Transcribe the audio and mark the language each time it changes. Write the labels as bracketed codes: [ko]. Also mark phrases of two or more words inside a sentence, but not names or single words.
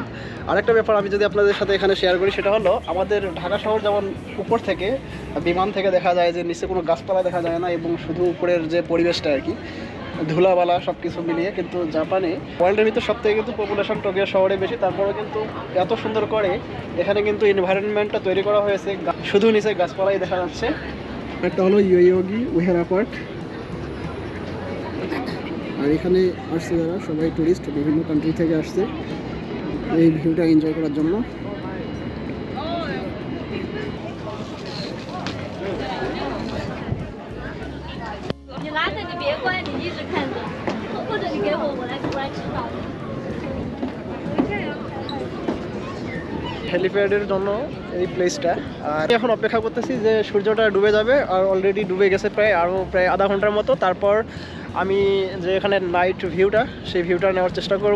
[bn] আরেকটা ব্যাপার আমি যদি আপনাদের সাথে এখানে শেয়ার করি, সেটা হলো আমাদের ঢাকা শহর যেমন উপর থেকে বিমান থেকে দেখা যায় যে নিচে কোনো গাছপালা দেখা যায় না, এবং শুধু উপরের যে পরিবেশটা আর কি, ধুলাবালা সব কিছু মিলিয়ে, কিন্তু জাপানে ওয়ার্ল্ডের ভিতর সব থেকে কিন্তু পপুলেশন টোকিও শহরে বেশি, তারপরেও কিন্তু এত সুন্দর করে এখানে কিন্তু এনভায়রনমেন্টটা তৈরি করা হয়েছে, শুধু নিচে গাছপালাই দেখা যাচ্ছে। একটা হলো ইয়োগি উহেরা পার্ক, আর এখানে আসছে যারা সবাই টুরিস্ট, বিভিন্ন কান্ট্রি থেকে আসছে এই ভিউটা এনজয় করার জন্য। [zh] 你拿着你别关，你一直看着，或者你给我，我来指导。 [bn] হেলিপ্যাডের জন্য এই প্লেসটা। আর এখন অপেক্ষা করতেছি যে সূর্যটা ডুবে যাবে, আর অলরেডি ডুবে গেছে প্রায় আধা ঘন্টার মতো। তারপর আমি যে এখানে নাইট ভিউটা, সেই ভিউটা নেওয়ার চেষ্টা করব।